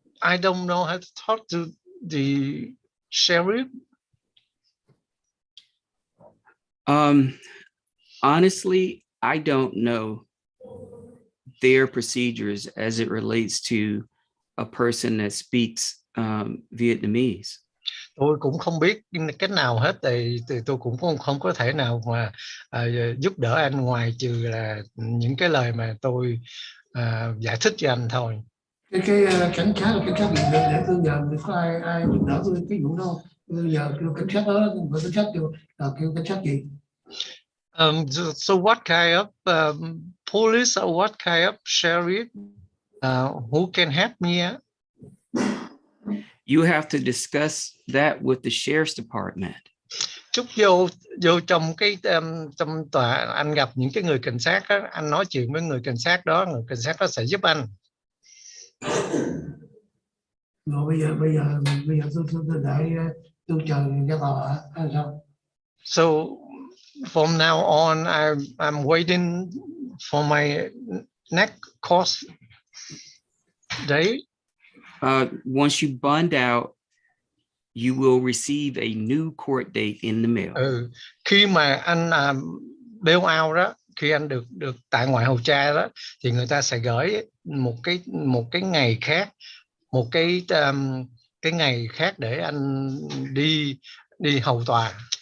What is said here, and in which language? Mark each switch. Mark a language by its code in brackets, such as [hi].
[en] I don't know how to talk to the sheriff. Honestly, I don't know their procedures as it relates to a person that speaks Vietnamese. [vi] Tôi cũng không biết cách nào hết, thì tôi cũng không có thể nào mà giúp đỡ anh ngoài trừ là những cái lời mà tôi giải thích cho anh thôi. Cái cảnh sát gì để tôi nhờ có ai giúp đỡ tôi cái vụ đó. Tôi giờ kêu cảnh sát đó, cảnh sát kêu cảnh sát gì? [en] So what kind of police or what kind of sheriff who can help me? You have to discuss that with the sheriff's department. [vi] Chút vô trong cái trong tòa, anh gặp những cái người cảnh sát đó, anh nói chuyện với người cảnh sát đó, người cảnh sát đó sẽ giúp anh. Rồi bây giờ tôi đợi tôi chờ ra tòa hay sao? [en] So from now on I'm waiting for my next court date. Once you bond out, you will receive a new court date in the mail. [vi] Khi mà anh [en] bail out [vi] đó, khi anh được tại ngoại hầu tra đó, thì người ta sẽ gửi một cái ngày khác, một cái ngày khác để anh đi hầu tòa.